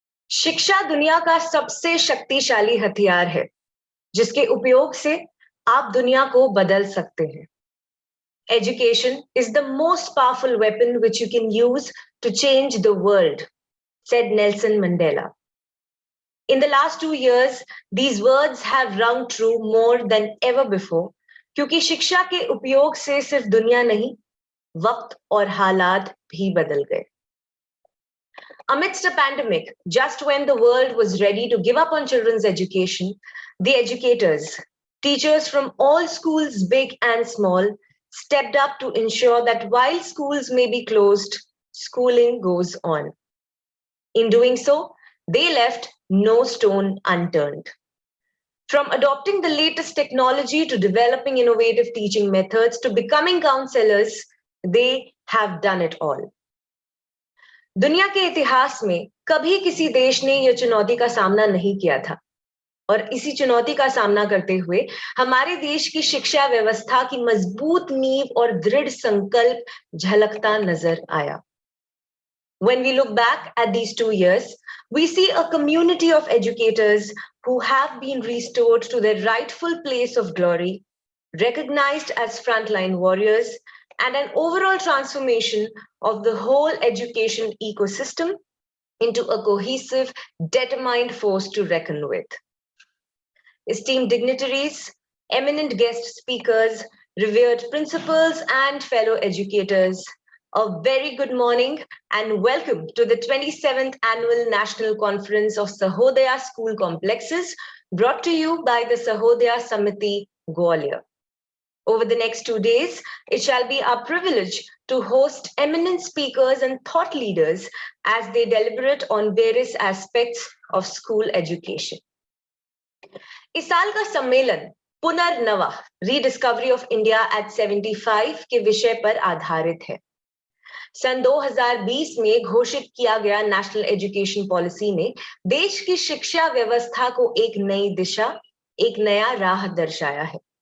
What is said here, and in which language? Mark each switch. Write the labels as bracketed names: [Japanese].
[Hindi] शिक्षा दुनिया का सबसे शक्तिशाली हथियार है जिसके उपयोग से आप दुनिया को बदल सकते हैं. [English] Education is the most powerful weapon which you can use to change the world, said Nelson Mandela. In the last 2 years, these words have rung true more than ever before, [Hindi] क्योंकि शिक्षा के उपयोग से सिर्फ दुनिया नहीं, वक्त और हालात भी बदल गए. [English] Amidst a pandemic, just when the world was ready to give up on children's education, the educators, teachers from all schools, big and small, stepped up to ensure that while schools may be closed, schooling goes on. In doing so, they left no stone unturned. From adopting the latest technology to developing innovative teaching methods to becoming counselors, they have done it all. [Hindi] दुनिया के इतिहास में कभी किसी देश ने यह चुनौती का सामना नहीं किया था और इसी चुनौती का सामना करते हुए हमारे देश की शिक्षा व्यवस्था की मजबूत नींव और दृढ़ संकल्प झलकता नजर आया. [English] When we look back at these 2 years, we see a community of educators who have been restored to their rightful place of glory, recognized as frontline warriors, and an overall transformation of the whole education ecosystem into a cohesive, determined force to reckon with. Esteemed dignitaries, eminent guest speakers, revered principals, and fellow educators, a very good morning and welcome to the 27th Annual National Conference of Sahodaya School Complexes, brought to you by the Sahodaya Samiti, Gwalior. Over the next 2 days, it shall be our privilege to host eminent speakers and thought leaders as they deliberate on various aspects of school education. [Hindi] इस साल का सम्मेलन पुनर्नवा rediscovery of India at 75 के विषय पर आधारित है. सन 2020 में घोषित किया गया नेशनल एजुकेशन पॉलिसी ने देश की शिक्षा व्यवस्था को एक नई दिशा, एक नया राह दर्शाया है.